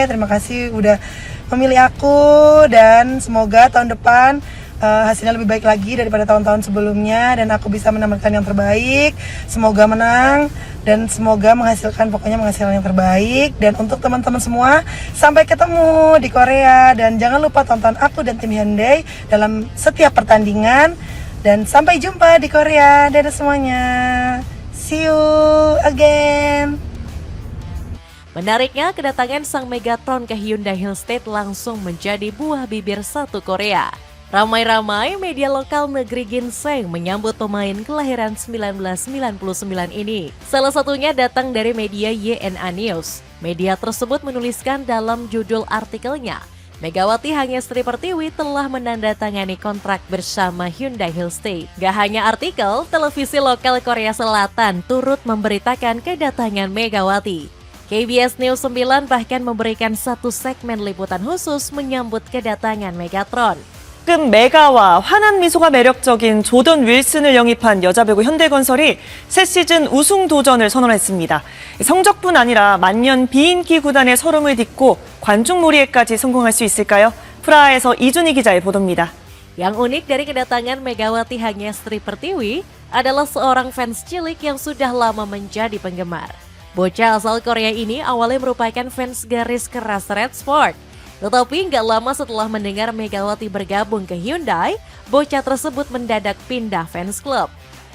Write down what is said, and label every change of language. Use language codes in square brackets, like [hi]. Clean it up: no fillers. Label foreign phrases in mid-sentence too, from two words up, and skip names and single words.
[id] Terima kasih udah memilih aku dan semoga tahun depan hasilnya lebih baik lagi daripada tahun-tahun sebelumnya dan aku bisa menampilkan yang terbaik. Semoga menang dan semoga menghasilkan yang terbaik. Dan untuk teman-teman semua, sampai ketemu di Korea dan jangan lupa tonton aku dan tim Hyundai dalam setiap pertandingan dan sampai jumpa di Korea. Dadah semuanya. [en] See you again. [id] Menariknya, kedatangan sang Megatron ke Hyundai Hill State langsung menjadi buah bibir satu Korea. Ramai-ramai media lokal negeri Ginseng menyambut pemain kelahiran 1999 ini. Salah satunya datang dari media YNA News. Media tersebut menuliskan dalam judul artikelnya, Megawati Hangestri Pertiwi telah menandatangani kontrak bersama Hyundai Hill State. Gak hanya artikel, televisi lokal Korea Selatan turut memberitakan kedatangan Megawati. KBS News 9 bahkan memberikan satu segmen liputan khusus menyambut kedatangan Megatron. [ko] 최근 메가와 환한 미소가 매력적인 조던 윌슨을 영입한 여자배구 현대건설이 새 시즌 우승 도전을 선언했습니다. 성적뿐 아니라 만년 비인기 구단의 서름을 딛고 관중몰이에까지 성공할 수 있을까요? 프라하에서 이준희 기자의 보도입니다. [id] Yang unik dari kedatangan Megawati Hangestri Pertiwi adalah seorang fans cilik yang sudah lama menjadi penggemar. Bocah asal Korea ini awalnya merupakan fans garis keras Red Spark. Tetapi nggak lama setelah mendengar Megawati bergabung ke Hyundai, bocah tersebut mendadak pindah fans klub.